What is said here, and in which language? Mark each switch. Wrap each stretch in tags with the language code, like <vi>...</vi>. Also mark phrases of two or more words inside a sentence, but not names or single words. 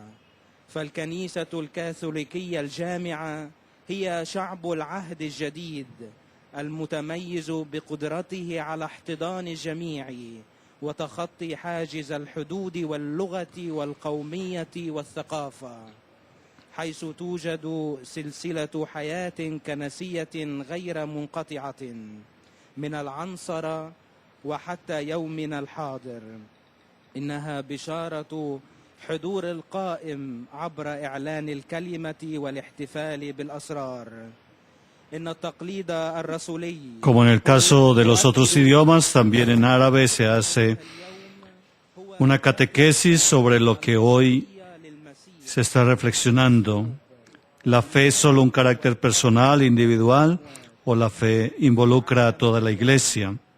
<ar>فالكنيسة الكاثوليكية الجامعة هي شعب العهد الجديد المتميز بقدرته على احتضان الجميع وتخطي حاجز الحدود واللغة والقومية والثقافة، حيث توجد سلسلة حياة كنسية غير منقطعة من العنصرة وحتى يومنا الحاضر. إنها بشارة حضور القائم عبر إعلان الكلمة والاحتفال بالأسرار. إن التقليد الرسولي</ar> <es>Como en el caso de los otros idiomas, también en árabe se hace una catequesis sobre lo que hoy se está reflexionando. ¿La fe es solo un carácter personal, individual, o la fe involucra a toda la Iglesia?</es>